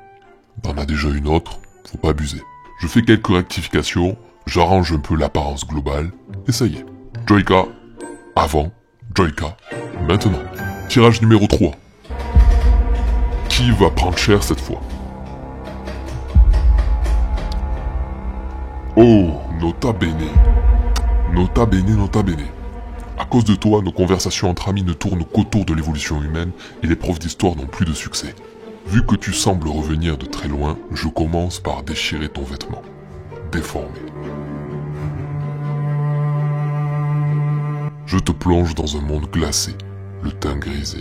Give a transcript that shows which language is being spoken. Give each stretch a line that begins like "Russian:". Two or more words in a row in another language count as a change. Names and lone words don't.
French: T'en as déjà une autre, faut pas abuser. Je fais quelques rectifications, j'arrange un peu l'apparence globale, et ça y est. Joyka, avant, Joyka, maintenant. Tirage numéro 3. Qui va prendre cher cette fois?
Latin: Oh, nota bene. Nota bene, nota bene.
French: À cause de toi, nos conversations entre amis ne tournent qu'autour de l'évolution humaine et les profs d'histoire n'ont plus de succès. Vu que tu sembles revenir de très loin, je commence par déchirer ton vêtement. Déformé. Je te plonge dans un monde glacé, le teint grisé.